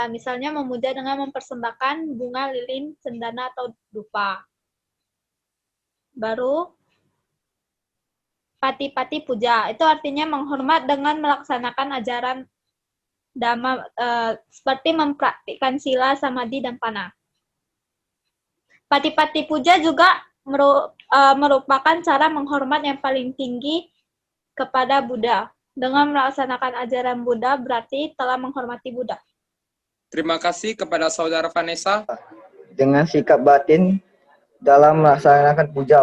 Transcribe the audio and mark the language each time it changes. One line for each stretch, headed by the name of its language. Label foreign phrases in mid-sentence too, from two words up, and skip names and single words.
Indonesian: Misalnya memuja dengan mempersembahkan bunga, lilin, cendana, atau dupa. Baru Pati-pati puja, itu artinya menghormat dengan melaksanakan ajaran Dhamma, seperti mempraktikkan sila, samadhi, dan pana. Pati-pati puja juga merupakan cara menghormat yang paling tinggi kepada Buddha. Dengan melaksanakan ajaran Buddha berarti telah menghormati Buddha. Terima kasih kepada Saudara Vanessa. Dengan sikap batin dalam melaksanakan puja.